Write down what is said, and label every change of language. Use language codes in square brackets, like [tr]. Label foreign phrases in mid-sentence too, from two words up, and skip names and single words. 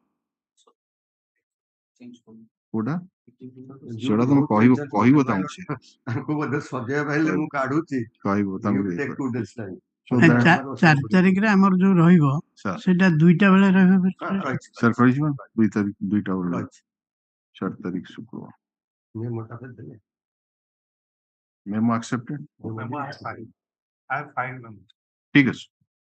[or] କୋଉଟା ସେଟା ତମେ କହିବ ତାଙ୍କୁ ତାଙ୍କୁ ବୋଧେ ସଜେଇବା ପାଇଲେ ମୁଁ କାଢୁଛି କହିବ ତାଙ୍କୁ 4 ତାରିଖରେ ଆମର ଯୋଉ ରହିବ ସେଇଟା 2ଟା ବେଳେ ରହିବ ସାର୍ କହିଯିବ 2 ତାରିଖ 2ଟା ବେଳେ 4 ତାରିଖ ଶୁକ୍ରବାର [en] memo accepted I have filed them. [bn] ঠিক আছে